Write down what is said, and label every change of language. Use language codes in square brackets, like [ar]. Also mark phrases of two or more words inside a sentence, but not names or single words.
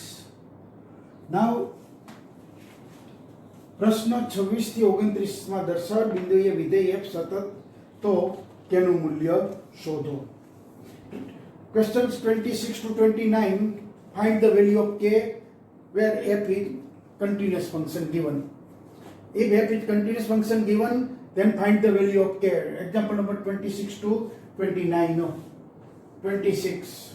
[gu] નાવ પ્રશ્ન 26 થી 29 માં દર્શાવેલ બિંદુએ વિધેય f સતત તો તેનું મૂલ્ય શોધો. [en] Questions 26 to 29, find the value of k where f is continuous function given. If f is continuous function given, then find the value of k. Example number 26 to 29. No. 26.